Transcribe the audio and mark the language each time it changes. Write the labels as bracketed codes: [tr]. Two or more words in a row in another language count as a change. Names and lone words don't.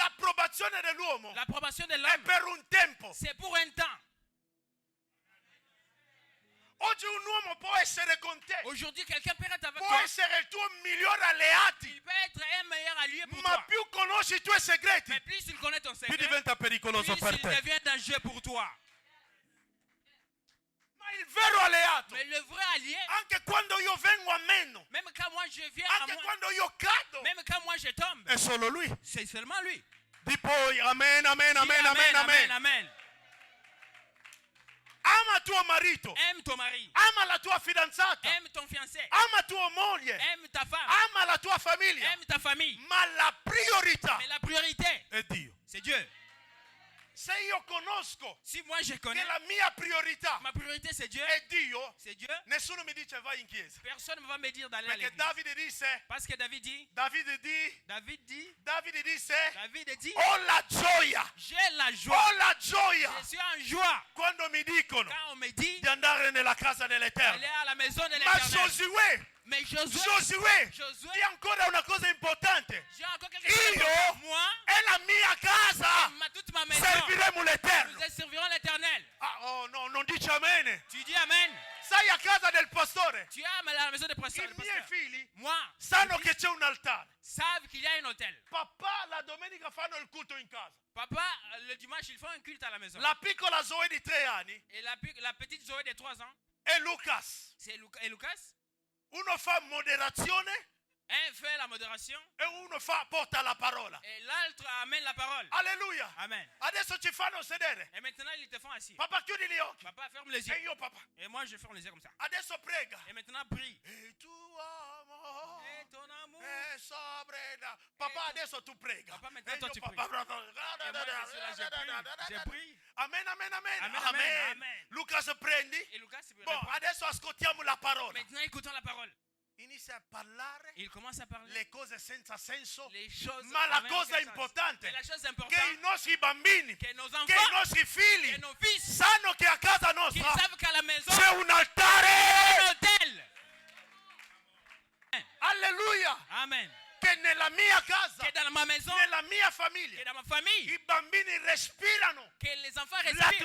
[it] L'approvazione dell'uomo [fr] L'approbation de [it] è [fr] l'homme, [it] per un tempo. [fr] c'est pour un temps. [it] Oggi un uomo può essere con te, [fr] Aujourd'hui, quelqu'un peut être avec [it] può [fr] toi. [it] essere il tuo miglior alleati, [fr] Il peut être un meilleur allié pour [it] ma [fr] toi. [it] più conosci i tuoi segreti, [fr] Mais plus il connaît ton [it] più [fr] secret, [it] diventa [fr] plus [it] pericoloso per il te. [fr] devient dangereux pour toi. [it] Ma il vero alleato, [fr] Mais le vrai allié, [it] anche quando io vengo a meno, [fr] même quand moi je viens à [it] anche [fr] moi, [it] quando io cado, [fr] même quand moi je tombe, [it] è solo lui. [fr] c'est seulement lui. [it] Di poi, amen, amen, [fr] Dis amen, amen, amen. amen. [it] Ama tuo marito, [fr] Aime ton mari, [it] ama la tua fidanzata, [fr] aime ton fiancé, [it] ama tua moglie, [fr] aime ta femme, [it] ama la tua famiglia, [fr] aime ta famille. [it] ma la priorità [fr] Mais la priorité, [it] è Dio. [fr] c'est Dieu. [it] Se io conosco [fr] Si moi je [it] che [fr] connais, [it] la mia priorità [fr] ma priorité c'est Dieu, [it] è Dio, [fr] c'est Dieu, [it] nessuno mi dice vai in chiesa. [fr] personne ne va me dire d'aller à [it] Perché [fr] l'église. [it] Davide disse, [fr] Parce que David dit, [it] Davide disse, [fr] David dit, [it] ho la gioia, [fr] j'ai la joie. [it] ho la gioia [fr] Je suis en joie. [it] quando mi dicono [fr] Quand on me dit [it] di andare nella casa [fr] d'aller [it] dell'Eterno. [fr] à la maison de [it] Ma [fr] l'Éternel. [it] Giosuè, [fr] Mais Josué, [it] Josuè, di ancora una cosa importante. [fr] j'ai encore quelque chose [it] Io [fr] à dire. Moi, [it] e la mia casa [fr] toute ma maison, [it] serviremo l'Eterno. [fr] nous servirons l'Éternel. [it] Ah, oh no, non dice amen. [fr] Tu dis Amen. [it] Sei a casa del pastore. [fr] Tu es à la maison de pasteur. [it] I miei figli [fr] Moi, [it] sanno che c'è un altare. [fr] savent qu'il y a un hôtel. [it] Papà la domenica fanno il culto in casa. [fr] Papa, le dimanche, ils font un culte à la maison. [it] La piccola Zoe di 3 anni [fr] Et la petite Zoé de 3 ans, [it] e Lucas. [fr] c'est Lucas. [it] Uno fa moderazione [fr] Un fait la modération [it] e uno porta la parola. [fr] et l'autre amène la parole. [it] Alleluia. [fr] Amen. [it] Adesso ci fanno sedere. [fr] Et maintenant, ils te font assis. [it] Papà chiudi gli occhi. [fr] Papa, ferme les [it] E [fr] yeux. [it] io papà. [fr] Et moi, je ferme les yeux comme ça. [it] Adesso prega. [fr] Et maintenant, prie. [it] E tu amo. [fr] Et ton amour. [it] E sovrena. Papà adesso tu prega. [fr] Papa, maintenant, [it] E [fr] toi, [it] io, tu papà, [fr] Et moi, je suis là, je prie. [it] Amen, amen, amen. [fr] Amen, Amen. amen, amen. [it] Lucas prendi. [fr] Et Lucas Bon, répond. [it] adesso ascoltiamo la parola. [fr] Maintenant, écoutons la parole. [it] Inizia a parlare [fr] Et il commence à parler [it] le cose senza senso. [fr] les choses. [it] Ma la [fr] avec [it] cosa [fr] aucun sens. [it] importante [fr] Mais la chose [it] che i [fr] importante, [it] nostri bambini, [fr] que nos [it] che i [fr] enfants, [it] nostri figli [fr] que nos fils, [it] sanno che a casa [fr] qu'ils [it] nostra [fr] savent qu'à la maison, [it] c'è un [fr] un [it] altare. [fr] hôtel. [it] Alleluia. [fr] Amen. [it] Che nella mia casa, [fr] Que dans ma maison, [it] nella mia [fr] que [it] famiglia, [fr] dans ma famille, [it] i bambini respirano [fr] que les enfants respirent